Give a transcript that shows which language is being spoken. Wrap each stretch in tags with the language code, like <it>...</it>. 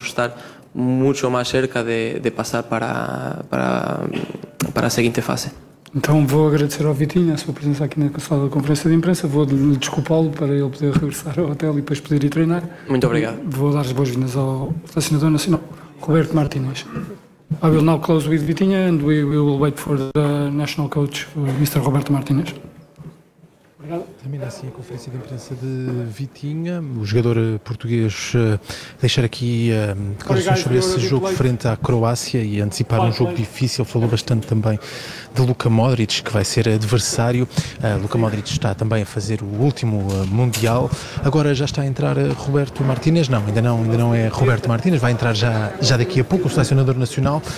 <es>estar mucho más cerca de pasar para</es> <pt>a seguinte fase. Então vou agradecer ao Vitinho a sua presença aqui na sala da conferência de imprensa, vou desculpá-lo para ele poder regressar ao hotel e depois poder ir treinar. Muito obrigado. E vou dar as boas-vindas ao selecionador nacional, Roberto Martínez.</pt> <en>I will now close with Vitinha and we will wait for the national coach, Mr. Roberto Martínez.</en> <pt>Termina assim a conferência de imprensa de Vitinha, o jogador português deixar aqui declarações sobre esse jogo frente à Croácia e antecipar um jogo difícil. Falou bastante também de Luka Modric, que vai ser adversário. Luka Modric está também a fazer o último Mundial. Agora já está a entrar Roberto Martínez, ainda não é Roberto Martínez, vai entrar já daqui a pouco o selecionador nacional.</pt>